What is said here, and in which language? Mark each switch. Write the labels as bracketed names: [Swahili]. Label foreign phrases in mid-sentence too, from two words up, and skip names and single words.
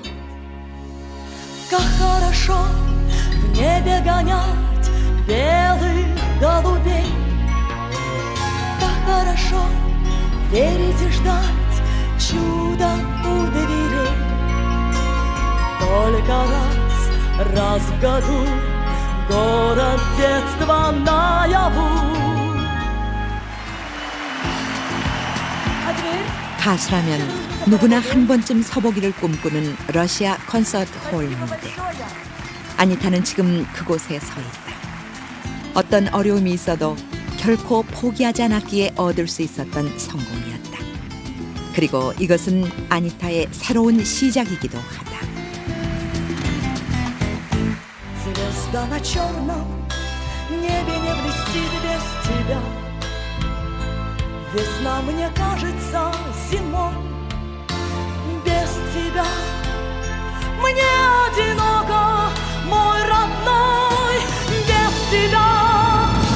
[Russian] Как хорошо в небе гонять белых голубей, как хорошо верить и ждать чуда у дверей. Только раз в году город детства наяву. [Korean] 가수라면 누구나 한 번쯤 서보기를 꿈꾸는 러시아 콘서트 홀 무대. 아니타는 지금 그곳에 서 있다. 어떤 어려움이 있어도 결코 포기하지 않았기에 얻을 수 있었던 성공이었다. 그리고 이것은 아니타의 새로운 시작이기도 하다. [Russian] Звезда на черном небе не блестит без тебя. Весна мне кажется зимой без тебя. Мне одиноко, мой родной, без тебя.